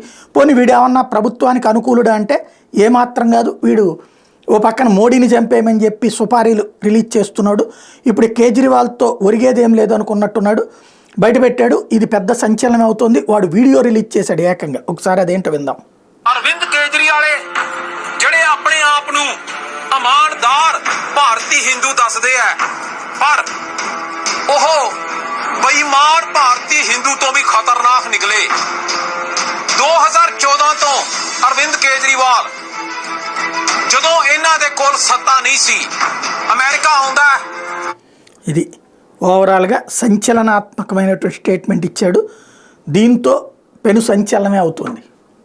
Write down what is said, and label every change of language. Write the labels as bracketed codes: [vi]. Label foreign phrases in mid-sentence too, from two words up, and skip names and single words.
[te] పోనీ వీడేమన్నా ప్రభుత్వానికి అనుకూలుడా అంటే ఏమాత్రం కాదు. వీడు ఓ పక్కన మోడీని చంపేయమని చెప్పి సుపారీలు రిలీజ్ చేస్తున్నాడు. ఇప్పుడు కేజ్రీవాల్తో ఒరిగేదేం లేదు అనుకున్నట్టున్నాడు, బయటపెట్టాడు. ఇది పెద్ద సంచలనం అవుతుంది. వాడు వీడియో రిలీజ్ చేశాడు ఏకంగా. ఒకసారి అదేంటో విందాం. [pa] ਅਰਵਿੰਦ ਕੇਜਰੀਵਾਲ ਜਿਹੜੇ ਆਪਣੇ ਆਪ ਨੂੰ ਇਮਾਨਦਾਰ ਭਾਰਤੀ ਹਿੰਦੂ ਦੱਸਦੇ ਆ, ਪਰ ਉਹ ਬੇਈਮਾਨ ਭਾਰਤੀ ਹਿੰਦੂ ਤੋਂ ਵੀ ਖਤਰਨਾਕ ਨਿਕਲੇ। 2014 ਤੋਂ ਅਰਵਿੰਦ ਕੇਜਰੀਵਾਲ ਜਦੋਂ ਇਹਨਾਂ ਦੇ ਕੋਲ ਸੱਤਾ ਨਹੀਂ ਸੀ, అమెరికా ఆਉਂਦਾ. [te] ఇది ఓవరాల్గా సంచలనాత్మకమైనటువంటి స్టేట్మెంట్ ఇచ్చాడు. దీంతో పెను సంచలనమే అవుతుంది.